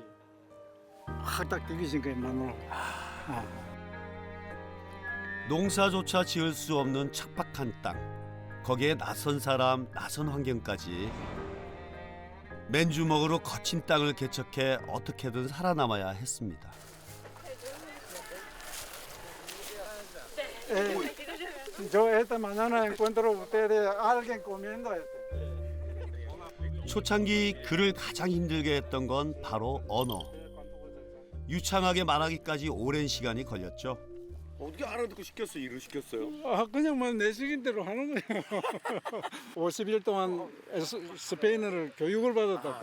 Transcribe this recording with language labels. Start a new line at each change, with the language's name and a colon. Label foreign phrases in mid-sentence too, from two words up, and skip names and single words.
Korean: 확 딱 느끼신 거예요. 마누라. 농사조차 지을 수 없는 척박한 땅. 거기에 낯선 사람, 낯선 환경까지. 맨주먹으로 거친 땅을 개척해 어떻게든 살아남아야 했습니다.
Spanish: Yo esta mañana encuentro ustedes alguien comiendo esto.
Korean: 초창기 그를 가장 힘들게 했던 건 바로 언어. 유창하게 말하기까지 오랜 시간이 걸렸죠. 어떻게 알아듣고 시켰어요? 일을 시켰어요? 그냥 뭐 내시킨 대로 하는 거예요. 50일 동안 스페인어를 교육을 받았다고.